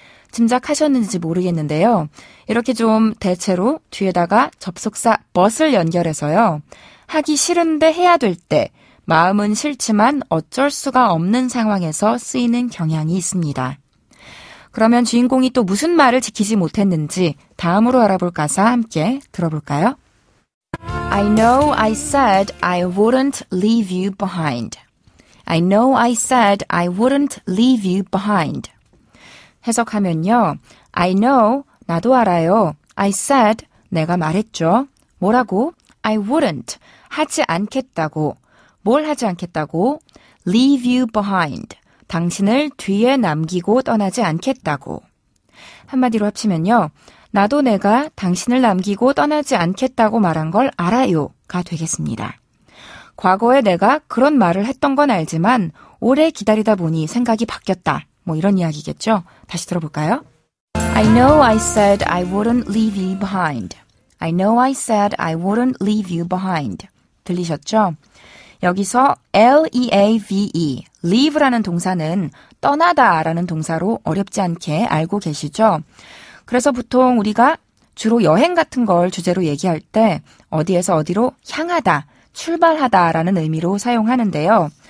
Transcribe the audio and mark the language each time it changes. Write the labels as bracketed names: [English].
[Korean] 짐작하셨는지 모르겠는데요. 이렇게 좀 대체로 뒤에다가 접속사 but을 연결해서요. 하기 싫은데 해야 될 때 마음은 싫지만 어쩔 수가 없는 상황에서 쓰이는 경향이 있습니다. 그러면 주인공이 또 무슨 말을 지키지 못했는지 다음으로 알아볼 가사 함께 들어볼까요? [English] I know I said I wouldn't leave you behind. I know I said I wouldn't leave you behind. [Korean] 해석하면요. [English] I know, [Korean] 나도 알아요. [English] I said, [Korean] 내가 말했죠. 뭐라고? [English] I wouldn't, [Korean] 하지 않겠다고. 뭘 하지 않겠다고? [English] Leave you behind. [Korean] 당신을 뒤에 남기고 떠나지 않겠다고. 한마디로 합치면요. 나도 내가 당신을 남기고 떠나지 않겠다고 말한 걸 알아요가 되겠습니다. 과거에 내가 그런 말을 했던 건 알지만 오래 기다리다 보니 생각이 바뀌었다. 뭐 이런 이야기겠죠. 다시 들어볼까요? [English] I know I said I wouldn't leave you behind. I know I said I wouldn't leave you behind. [Korean] 들리셨죠? 여기서 L-E-A-V-E, leave라는 동사는 떠나다라는 동사로 어렵지 않게 알고 계시죠? 그래서 보통 우리가 주로 여행 같은 걸 주제로 얘기할 때 어디에서 어디로 향하다, 출발하다라는 의미로 사용하는데요.